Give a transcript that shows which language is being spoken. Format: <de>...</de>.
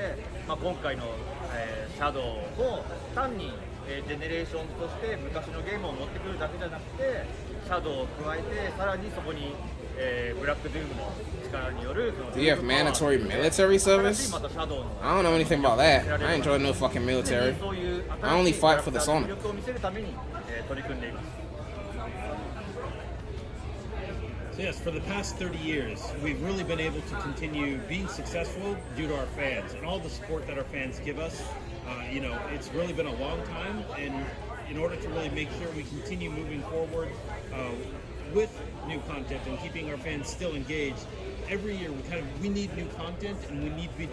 <ja>で、今回の、シャドウを単に、ジェネレーションズとして昔のゲームを持ってくるだけじゃなくてシャドウを加えてさらにそこに、ブラックドゥームの力による</ja> <en>Do you have mandatory military service? I don't know anything about that. I ain't joining no fucking military. I only fight for the Sonic.</en> <ja>力を見せるために、取り組んでいます。</ja> <en>So yes, for the past 30 years, we've really been able to continue being successful due to our fans and all the support that our fans give us. It's really been a long time, and in order to really make sure we continue moving forward with new content and keeping our fans still engaged, every year we need new content and we need to be</en>